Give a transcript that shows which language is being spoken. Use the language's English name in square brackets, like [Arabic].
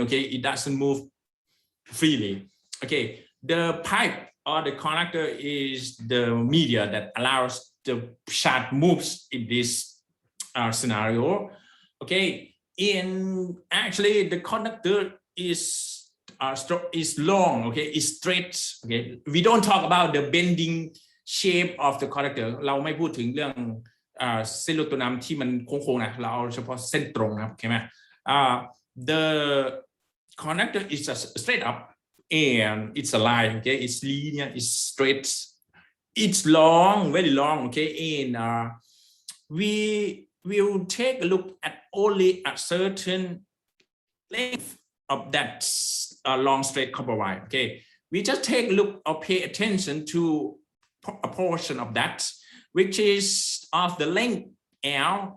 [English] Okay, it doesn't move freely. Okay, the pipe or the conductor is the media that allows the charge moves in this scenario. Okay, actually the conductor is long. Okay, is straight. Okay, we don't talk about the bending shape of the conductor. [Thai] เราไม่พูดถึงเรื่องเส้นโลตัวนำที่มันโค้งๆนะเราเอาเฉพาะเส้นตรงนะครับโอเคไหม [English] the conductor is just straight up and it's a line. Okay, it's linear, it's straight, it's long, very long. Okay, and we will take a look at only a certain length of that long straight copper wire. Okay, we just take a look or pay attention to a portion of that which is of the length L.